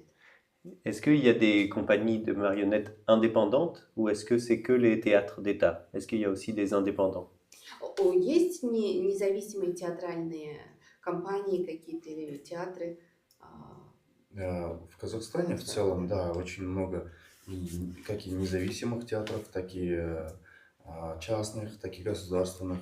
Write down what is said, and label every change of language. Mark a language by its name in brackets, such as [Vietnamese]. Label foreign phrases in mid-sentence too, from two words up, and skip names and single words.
[French] Est-ce qu'il y a des compagnies de marionnettes indépendantes ou est-ce que c'est que les théâtres d'État? Est-ce qu'il y a aussi des indépendants? [Russian] Есть независимые театральные компании, какие-то или театры? В Казахстане в целом, да, очень много как и независимых театров, так и частных, так и государственных.